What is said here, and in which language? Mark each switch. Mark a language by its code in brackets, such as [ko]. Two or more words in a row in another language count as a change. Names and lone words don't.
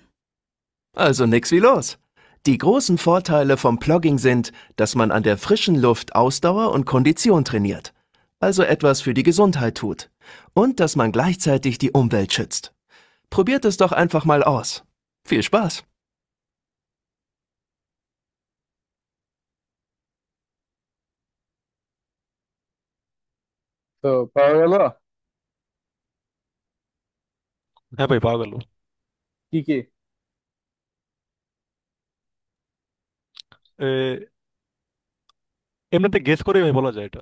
[de] Also nix wie los. Die großen Vorteile vom Plogging sind, dass man an der frischen Luft Ausdauer und Kondition trainiert, also etwas für die Gesundheit tut, und dass man gleichzeitig die Umwelt schützt. Probiert es doch einfach mal aus. Viel Spaß! [bn] তো পাওয়া গেল হ্যাঁ ভাই, পাওয়া গেল। কি কি? এ, এমনিতে গেস করে ভাই বলা যায় এটা।